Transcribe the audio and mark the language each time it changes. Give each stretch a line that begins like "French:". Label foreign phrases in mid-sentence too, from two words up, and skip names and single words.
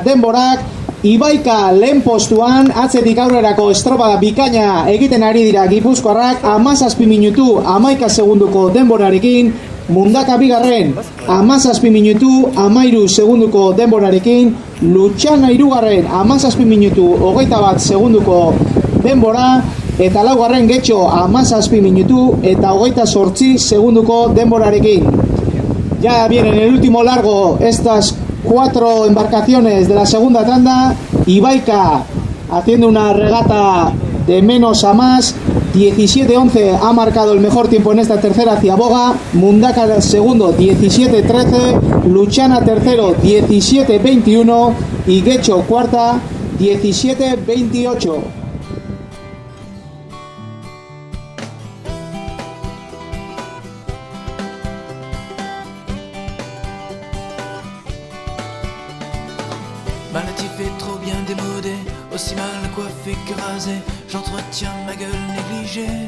Basque: denborak, Ibaika lehen postuan, atzetik aurrerako estropada bikaina egiten ari dira Gipuzkoarrak, 17 minutu 11 segunduko denborarekin, Mundaka bigarren, 17 minutu 13 segunduko denborarekin, Lutxana hirugarren, 17 minutu 21 segunduko denbora, eta laugarren Getxo 17 minutu eta 28 segunduko denborarekin.
Spanish: Ya viene en el último largo estas 4 embarcaciones de la segunda tanda. Ibaika haciendo una regata de menos a más. 17-11 ha marcado el mejor tiempo en esta tercera Ziaboga. Mundaka segundo 17-13. Lutxana tercero 17-21. Y Getxo cuarta 17-28.
French: Maladie fait trop bien démodé, aussi mal coiffé que rasé, j'entretiens ma gueule négligée.